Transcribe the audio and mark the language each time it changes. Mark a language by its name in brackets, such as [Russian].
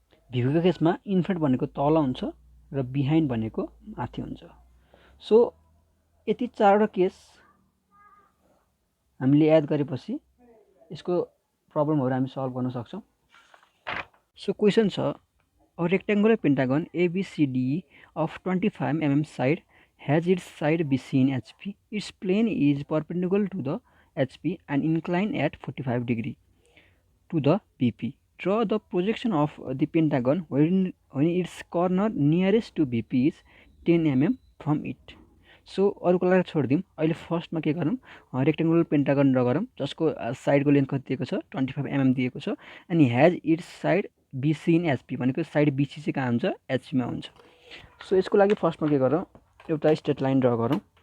[Nepali] VP को केसमा in front भनेको तल हुन्छ र बिहाइन्ड भनेको माथि हुन्छ। सो यति चारवटा केस हामीले याद गरेपछि यसको प्रब्लमहरु हामी सल्भ गर्न सक्छौं। सो क्वेशन छ [English] a rectangular pentagon ABCDE of 25 mm side has its side BC in HP. Its plane is perpendicular to the HP and inclined at 45 degree to the VP. Draw the projection of the pentagon when its corner nearest to VP is 10 mm from it. [Nepali] So अरु कुरा छोडिदिउँ। अहिले फर्स्टमा के गरौँ, rectangular Pentagon draw गरौँ जसको साइडको length कति दिएको छ 25 mm दिएको छ अनि [English] has it's side BC in HP [Nepali] भनेको साइड BC चाहिँ कहाँ हुन्छ HP मा हुन्छ। सो यसको लागि फर्स्टमा के गरौँ, एउटा स्ट्रेट लाइन ड्रा गरौँ।